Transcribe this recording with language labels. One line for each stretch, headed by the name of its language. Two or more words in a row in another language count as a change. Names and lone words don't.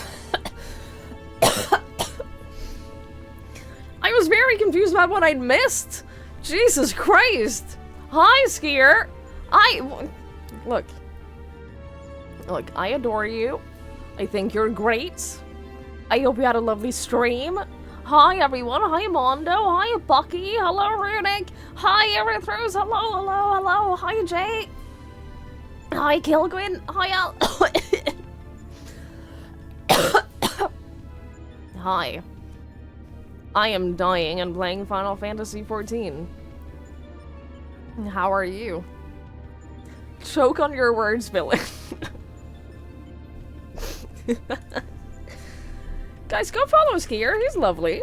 English: I was very confused about what I'd missed. Jesus Christ. Hi, Skier. Look, I adore you. I think you're great. I hope you had a lovely stream. Hi, everyone. Hi, Mondo. Hi, Bucky. Hello, Runic. Hi, Erythros. Hello, hello, hello. Hi, Jay. Hi, Kilgwin. Hi, Al. Hi. I am dying and playing Final Fantasy XIV. How are you? Choke on your words, villain. Guys, go follow Skier. He's lovely.